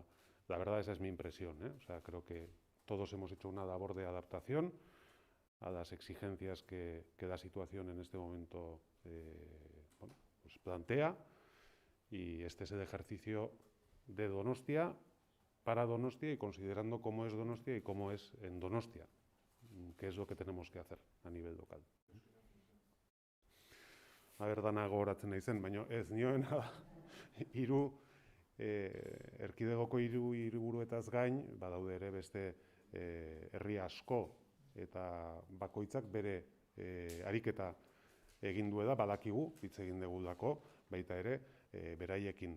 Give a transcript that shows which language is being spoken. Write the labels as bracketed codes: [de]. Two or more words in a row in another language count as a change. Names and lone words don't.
[es] La verdad, esa es mi impresión, ¿eh? O sea, creo que todos hemos hecho una labor de adaptación a las exigencias que la situación en este momento bueno, pues plantea, y este es el ejercicio de Donostia, para Donostia, y considerando cómo es Donostia y cómo es en Donostia, qué es lo que tenemos que hacer a nivel local. A ver, [eu] dana gogoratzen naizen, baina ez nioena erkidegoko hiru hiriburuetaz gain, badaude ere beste herri asko, eta bakoitzak bere ariketa egin duela, badakigu, hitz egin degulako, baita ere, beraiekin.